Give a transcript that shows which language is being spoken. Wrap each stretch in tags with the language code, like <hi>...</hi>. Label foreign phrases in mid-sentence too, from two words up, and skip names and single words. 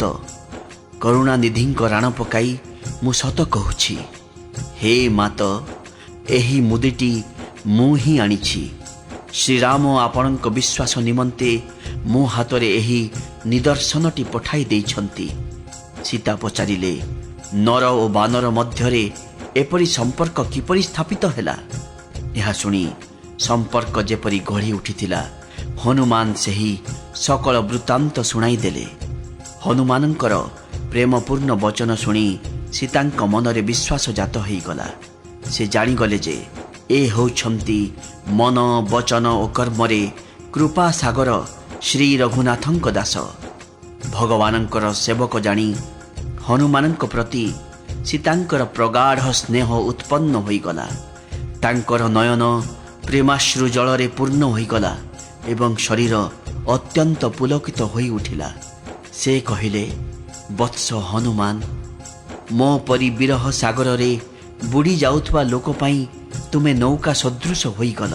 <or>କରୁଣାନିଧିଙ୍କ ରାଣ ପକାଇ ମୁ ସତ କହୁଛି। ହେ ମାତ ଏହି ମୁଦିଟି ମୁ ହିଁ ଆଣିଛି। ଶ୍ରୀରାମ ଆପଣଙ୍କ ବିଶ୍ୱାସ ନିମନ୍ତେ ମୋ ହାତରେ ଏହି ନିଦର୍ଶନଟି ପଠାଇ ଦେଇଛନ୍ତି। ସୀତା ପଚାରିଲେ, ନର ଆଉ ବାନର ମଧ୍ୟରେ ଏପରି ସମ୍ପର୍କ କିପରି ସ୍ଥାପିତ ହେଲା। ଏହା ଶୁଣି ସମ୍ପର୍କ ଯେପରି ଗଢ଼ି ଉଠିଥିଲା ହନୁମାନ ସେହି ସକଳ ବୃତ୍ତାନ୍ତ ଶୁଣାଇ ଦେଲେ। ହନୁମାନଙ୍କର ପ୍ରେମପୂର୍ଣ୍ଣ ବଚନ ଶୁଣି ସୀତାଙ୍କ ମନରେ ବିଶ୍ୱାସ ଜାତ ହୋଇ ଗଲା। ସେ ଜାଣିଗଲେ ଯେ ଏ ହେଉଛନ୍ତି ମନ ବଚନ ଆଉ କର୍ମରେ କୃପା ସାଗର ଶ୍ରୀ ରଘୁନାଥଙ୍କ ଦାସ ଭଗବାନଙ୍କର ସେବକ ଜାଣି ହନୁମାନଙ୍କ ପ୍ରତି ସୀତାଙ୍କର ପ୍ରଗାଢ଼ ସ୍ନେହ ଉତ୍ପନ୍ନ ହୋଇଗଲା। ତାଙ୍କର ନୟନ ପ୍ରେମାଶ୍ରୁ ଜଳରେ ପୂର୍ଣ୍ଣ ହୋଇଗଲା ଏବଂ ଶରୀର ଅତ୍ୟନ୍ତ ପୁଲକିତ ହୋଇ ଉଠିଲା। ସେ କହିଲେ, ବତ୍ସ ହନୁମାନ, ମୋ ପରି ବିରହ ସାଗରରେ ବୁଡ଼ି ଯାଉଥିବା ଲୋକ ପାଇଁ ତୁମେ ନୌକା ସଦୃଶ ହୋଇଗଲ।</or>